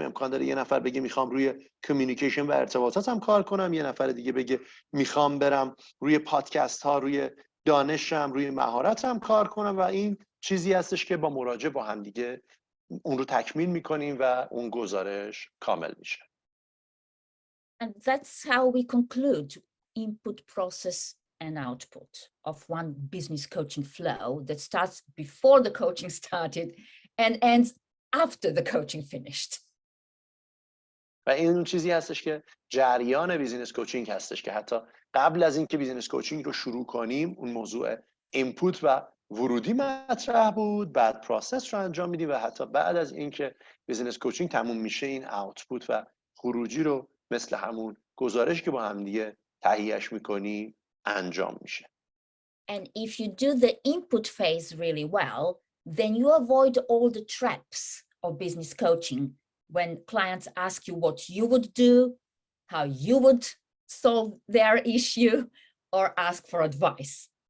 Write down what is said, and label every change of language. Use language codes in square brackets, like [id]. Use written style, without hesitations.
[fa] امکان داره یه نفر بگه میخوام روی کمیونیکیشن و ارتباطاتم کار کنم، یه نفر دیگه بگه میخوام برم روی پادکست ها، روی دانشم، روی مهارتم کار کنم و این چیزی هستش که با مراجع با هم دیگه اون رو تکمیل میکنیم و اون گزارش کامل میشه. [en] And that's how we conclude input, process and output of one business coaching flow that starts before the coaching started and ends after the coaching finished. [fa] و این چیزی هستش که جریان بیزینس کوچینگ هستش که حتی قبل از اینکه بیزینس کوچینگ رو شروع کنیم اون موضوع اینپوت و ورودی مطرح بود، بعد پروسس رو انجام میدیم و حتی بعد از اینکه بیزینس کوچینگ تموم میشه این آوتپوت و خروجی رو مثل همون گزارش که با هم دیگه تهیهش میکنیم انجام میشه. [en] And if you do the input phase really well, then you avoid all the traps of business coaching when clients ask you what you would do, how you would solve their issue, or ask for advice.